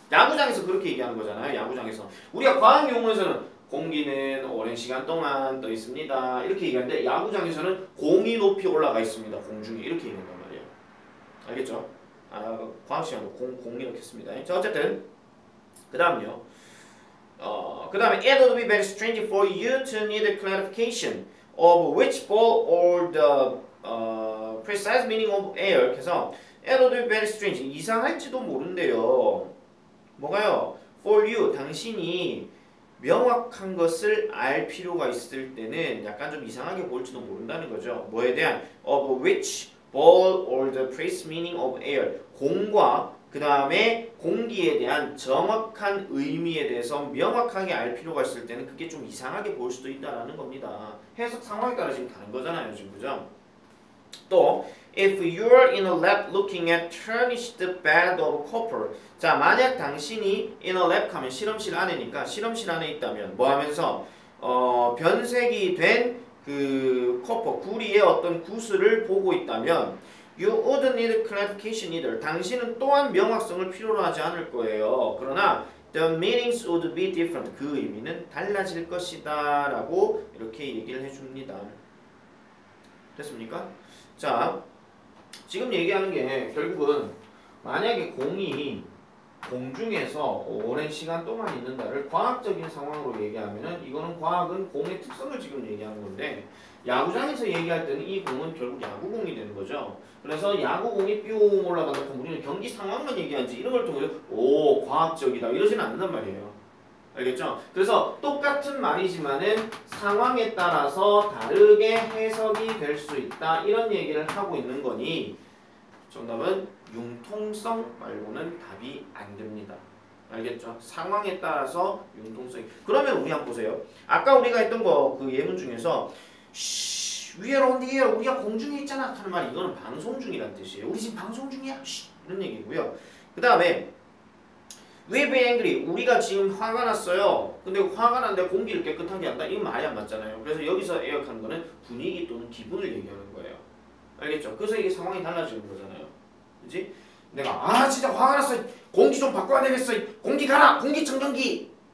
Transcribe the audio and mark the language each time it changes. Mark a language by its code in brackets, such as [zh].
[ko] 야구장에서 그렇게 얘기하는 거잖아요. 야구장에서 우리가 과학 용어에서는 공기는 오랜 시간 동안 떠 있습니다. 이렇게 얘기하는데 야구장에서는 공이 높이 올라가 있습니다. 공중에 이렇게 얘기한단 말이에요. 알겠죠? 과학 시간도 공이 이렇게 했습니다. 자 어쨌든 그 다음요. 그 다음에 [en] it would be very strange for you to need clarification of which ball or the precise meaning of air. [ko] 그래서 [en] it would be very strange [ko] 이상할지도 모른대요. 뭐가요? [en] For you [ko] 당신이 명확한 것을 알 필요가 있을 때는 약간 좀 이상하게 보일지도 모른다는 거죠. 뭐에 대한 [en] of which ball or the precise meaning of air [ko] 공과 그 다음에 공기에 대한 정확한 의미에 대해서 명확하게 알 필요가 있을 때는 그게 좀 이상하게 보일 수도 있다라는 겁니다. 해석 상황에 따라 지금 다른 거잖아요, 지금 그죠? 또 [en] if you're in a lab looking at tarnished bed of copper [ko] 자 만약 당신이 [en] in a lab [ko] 하면 실험실 안에니까 실험실 안에 있다면 뭐 하면서 변색이 된 그 커퍼 구리의 어떤 구슬을 보고 있다면 [en] You wouldn't need clarification either. [ko] 당신은 또한 명확성을 필요로 하지 않을 거예요. 그러나 [en] the meanings would be different. [ko] 그 의미는 달라질 것이다 라고 이렇게 얘기를 해줍니다. 됐습니까? 자, 지금 얘기하는 게 결국은 만약에 공이 공중에서 오랜 시간 동안 있는다를 과학적인 상황으로 얘기하면은 이거는 과학은 공의 특성을 지금 얘기하는 건데 야구장에서 얘기할 때는 이 공은 결국 야구공이 되는 거죠. 그래서 야구공이 뿅 올라가다 보면 우리는 경기 상황만 얘기하지 이런 걸 통해서 오 과학적이다 이러지는 않는단 말이에요. 알겠죠? 그래서 똑같은 말이지만은 상황에 따라서 다르게 해석이 될 수 있다 이런 얘기를 하고 있는 거니 정답은 융통성 말고는 답이 안 됩니다. 알겠죠? 상황에 따라서 융통성이. 그러면 우리 한번 보세요. 아까 우리가 했던 거 그 예문 중에서 위에로 온디에 우리가 공중에 있잖아 하는 말이 이거는 방송 중이란 뜻이에요. 우리 지금 방송 중이야. 이런 얘기고요. 그 다음에 [en] We be angry. [ko] 우리가 지금 화가 났어요. 근데 화가 났는데 공기를 깨끗하게 한다. 이건 말이 안 맞잖아요. 그래서 여기서 에어컨 거는 분위기 또는 기분을 얘기하는 거예요. 알겠죠? 그래서 이게 상황이 달라지는 거잖아요. 그지? 내가 진짜 화가 났어. 공기 좀 바꿔야 되겠어. 공기 가라. 공기청정기.